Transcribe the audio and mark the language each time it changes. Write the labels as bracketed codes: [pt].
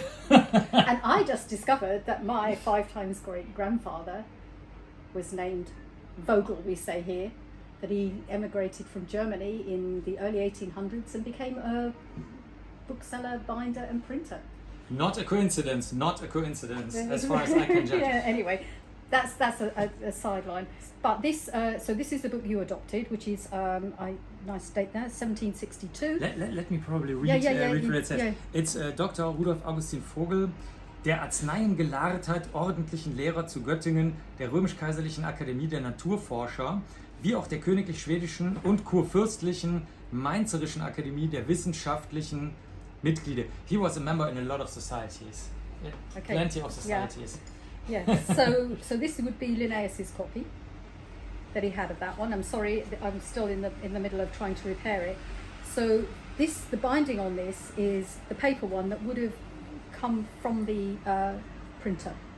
[en] And I just discovered that my 5 times great grandfather was named Vogel, we say here, that he emigrated from Germany in the early 1800s and became a bookseller, binder and printer. Not a coincidence, as far as I can judge. Yeah, anyway, that's a sideline. But this, so this is the book you adopted, which is, nice date there, 1762. Let me probably read what it says. It's Dr. [de] Rudolf Augustin Vogel, der Arzneien gelehrt hat, ordentlichen Lehrer zu Göttingen, der römisch-kaiserlichen Akademie der Naturforscher, wie auch der königlich-schwedischen und kurfürstlichen mainzerischen Akademie der wissenschaftlichen Mitglieder. [en] He was a member in a lot of societies. Plenty of societies. Yeah. So this would be Linnaeus's copy that he had of that one. I'm sorry, I'm still in the middle of trying to repair it. So the binding on this is the paper one that would have come from the printer.